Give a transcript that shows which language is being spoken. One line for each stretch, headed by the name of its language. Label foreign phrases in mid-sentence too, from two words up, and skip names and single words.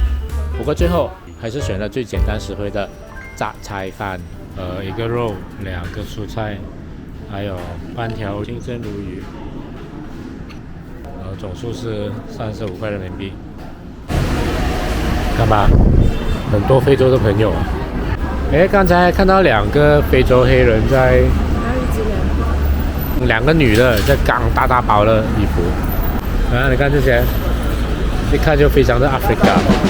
Chinese: 不過最後還是選了最簡單實惠的雜菜飯，一個肉，2個蔬菜，還有半條清蒸鱸魚，然後總數是35塊人民幣。幹嘛？ 很多非洲的朋友啊！誒，剛才看到2個非洲黑人在。2個女的在剛大包的衣服，你看這些，一看就非常的 Africa。